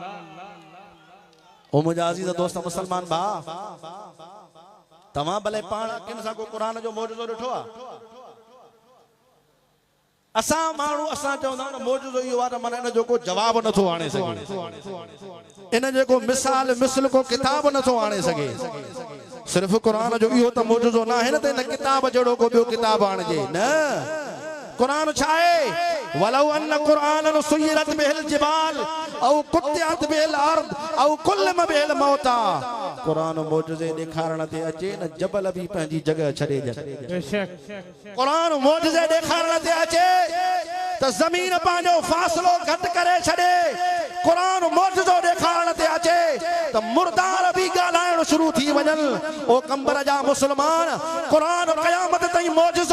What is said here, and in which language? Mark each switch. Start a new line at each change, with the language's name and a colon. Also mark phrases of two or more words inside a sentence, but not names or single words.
Sindhi: ओ मुंहिंजा अज़ीज़ दोस्त मुसलमान भाउ तव्हां भले पाण किन सां को क़ुरान जो मौजज़ो ॾिठो आहे असां माण्हू असां चवंदा आहियूं मौजज़ो इहो आहे त माना इन जो को जवाब नथो आणे सघे इन जो को मिसाल मिसल को किताब नथो आणे सघे सिर्फ़ क़ुरान जो इहो त मौजज़ो न आहे न त इन किताब जहिड़ो को ॿियो किताब आणिजे न क़ुरान छा आहे
Arabic: ولو أن قرآنا سيرت به الجبال أو قطعت به الأرض أو كلم به الموتى
Sindhi: क़ुरान मौजज़े ॾेखारण ते अचे न जबल बि पंहिंजी जॻह छॾे बेशक क़ुरान मौजज़े ॾेखारण ते अचे त ज़मीन पंहिंजो फ़ासिलो घटि करे छॾे क़ुरान मौजज़ो ॾेखारण ते अचे त मुर्दार बि ॻाल्हाइण शुरू थी वञनि ओ कंबर जा मुस्लमान क़ुरान क़यामत ताईं मौजज़ो